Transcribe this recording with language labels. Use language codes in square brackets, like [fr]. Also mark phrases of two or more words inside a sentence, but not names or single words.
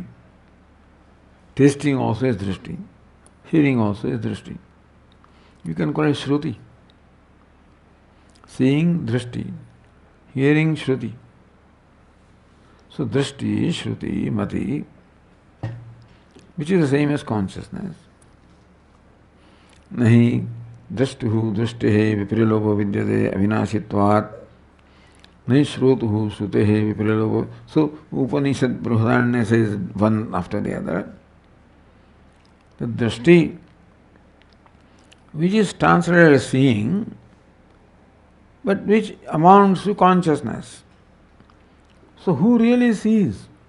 [en] Tasting also is drishti. Hearing also is drishti. You can call it shruti. Seeing drishti. Hearing shruti. So drishti, shruti, mati, which is the same as consciousness. [sa] नहि द्रष्टुः दृष्टेः विपरिलोपो विद्यते अविनाशित्वात्. नहि श्रोतुः श्रुतेः विपरिलोपो. [en] So Upanishad Brihadaranya says one after the other. The drishti, which is translated as seeing, but which amounts to consciousness. So who really sees?